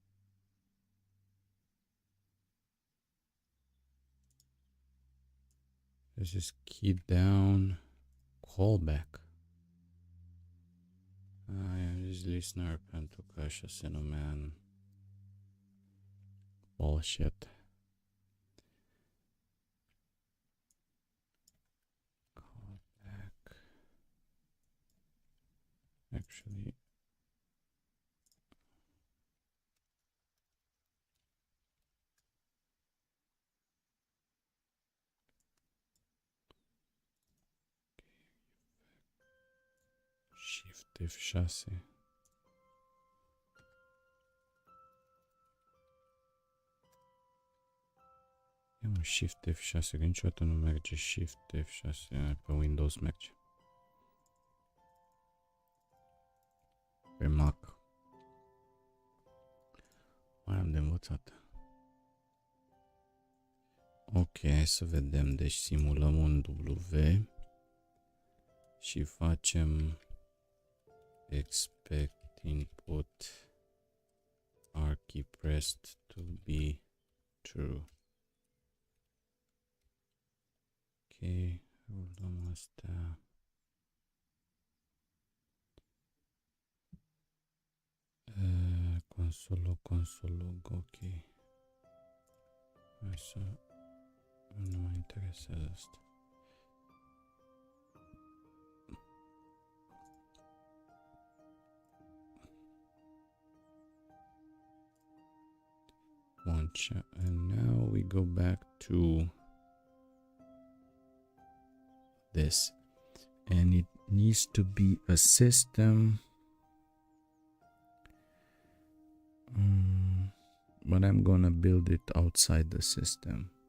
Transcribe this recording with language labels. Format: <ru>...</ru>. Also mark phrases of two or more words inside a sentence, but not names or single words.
<en>This is key down callback. I am</en> <ro>zis listener pentru că așa se numea în bullshit.</ro> <en>Callback. Actually, Shift F6.</en> <ro>Ia mă, Shift F6, că niciodată nu merge Shift F6, pe Windows merge. Pe Mac. Mai am de învățat. Ok, hai să vedem. Deci simulăm un W și facem</ro> <en>expect input R key pressed to be true.</en> <ro>Ok, rulăm astea.</ro> <en>Console log, ok.</en> <ro>Hai să... Nu mă interesează asta.</ro> <en>And now we go back to this, and it needs to be a system, but I'm gonna build it outside the system.</en>